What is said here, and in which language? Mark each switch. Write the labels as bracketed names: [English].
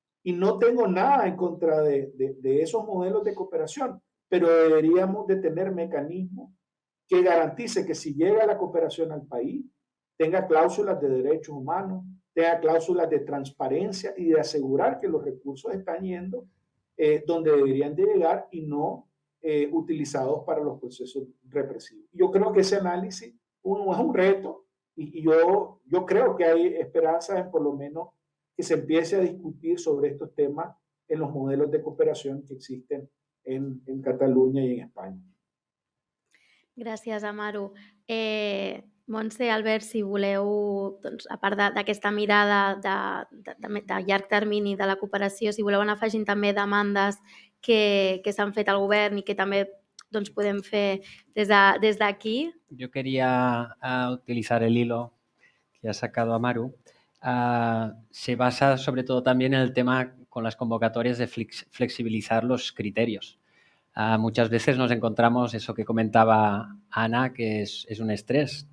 [Spanish] Y no tengo nada en contra de esos modelos de cooperación, pero deberíamos de tener mecanismos que garantice que si llega la cooperación al país, tenga cláusulas de derechos humanos, tenga cláusulas de transparencia y de asegurar que los recursos están yendo donde deberían de llegar y no utilizados para los procesos represivos. Yo creo que ese análisis es un reto y yo creo que hay esperanza en por lo menos que se empiece a discutir sobre estos temas en los modelos de cooperación que existen en Cataluña y en España. [Catalan] Gràcies, Amaru. Montse, Albert, si voleu, doncs, a part d'aquesta mirada de llarg termini de la cooperació, si voleu anar afegint també demandes que s'han fet al govern i que també doncs, podem fer des d'aquí. [Spanish] Yo quería utilizar el hilo que ha sacado Amaru. Se basa sobre todo también en el tema con las convocatorias de flexibilizar los criterios. Muchas veces nos encontramos eso que comentaba Ana, que es un estrés.